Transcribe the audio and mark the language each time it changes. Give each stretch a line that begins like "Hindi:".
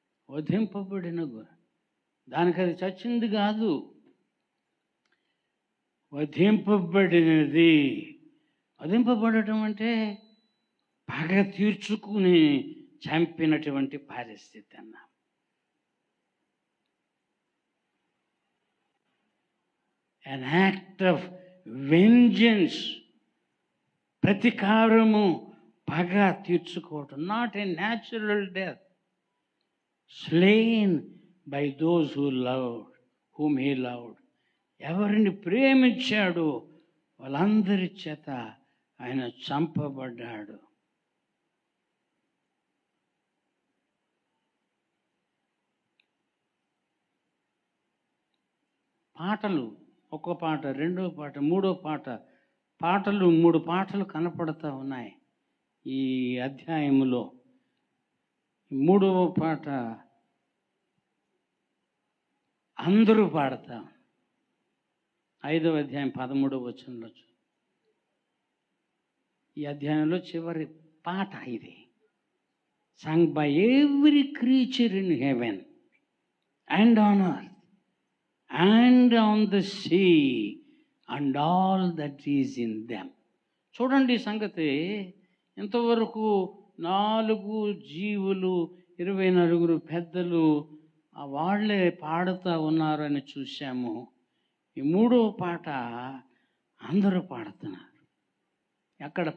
Telugu: వధింపబడిన గొర్రె, దానికి అది చచ్చింది కాదు, వధింపబడినది. వధింపబడటం అంటే పగ తీర్చుకుని చంపినటువంటి పరిస్థితి అన్న.
English: an act of vengeance,
Telugu: ప్రతీకారము, పగ తీర్చుకోవటం.
English: Not a natural death, slain by those who loved, whom he loved.
Telugu: ఎవరిని ప్రేమించాడో వాళ్ళందరి చేత ఆయన చంపబడ్డాడు. పాటలు, ఒక పాట, రెండో పాట, మూడో పాట, పాటలు 3 పాటలు కనపడతా ఉన్నాయి ఈ అధ్యాయములో. 3వ పాట అందరూ పాడతాం. 5వ అధ్యాయం 13వ వచనంలో. ఈ అధ్యాయంలో చివరి పాట ఇది.
English: Sung by every creature in heaven and on earth and on the sea and all that is in them.
Telugu: చూడండి సంగతి. ఇంతవరకు 4 జీవులు, 24 పెద్దలు వాళ్ళే పాడుతూ ఉన్నారని చూశాము. ఈ 3వ పాట అందరూ పాడుతున్నారు. ఎక్కడ?